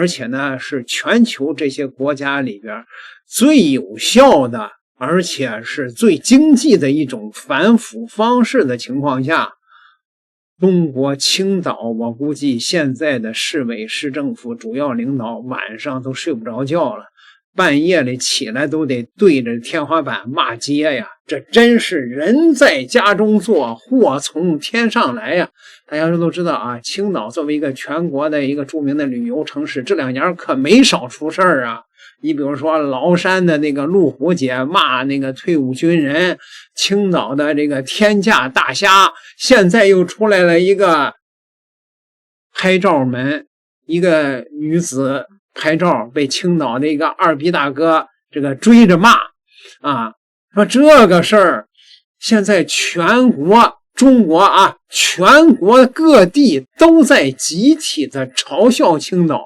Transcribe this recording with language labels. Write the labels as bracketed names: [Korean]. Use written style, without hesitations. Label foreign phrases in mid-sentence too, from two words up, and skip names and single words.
[Chinese] 且呢是全球这些国家里边最有效的，而且是最经济的一种反腐方式的情况下，中国青岛我估計現在的市委市政府主要領導晚上都睡不着覺了，半夜裡起來都得對着天花板罵街呀，這真是人在家中坐，禍從天上來呀。大家都知道啊，青島作為一個全國的一個著名的旅遊城市，這兩年可沒少出事兒啊。你比如說崂山的那個陸虎姐罵那個退伍軍人，青島的這個天價大蝦，現在又出來了一個拍照門，一個女子拍照被青島的一個二逼大哥這個追着罵啊，說這個事兒現在全國中國啊，全國各地都在集體的嘲笑青島。